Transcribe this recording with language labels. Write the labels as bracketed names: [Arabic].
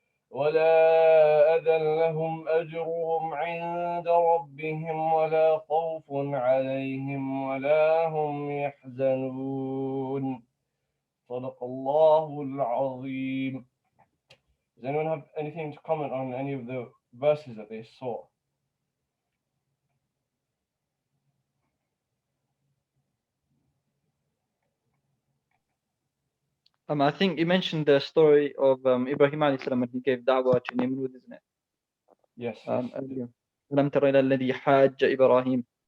[Arabic] ولا أذى لهم أجرهم عند ربهم ولا خوف عليهم ولا هم يحزنون صدق الله العظيم. [English] Does anyone have anything to comment on any of the verses that they saw? I think you mentioned the story of Ibrahim alayhi salam when he gave da'wah to Nimrud, isn't it? Yes. Earlier. [Arabic] ألم تر إلى الذي حاج إبراهيم.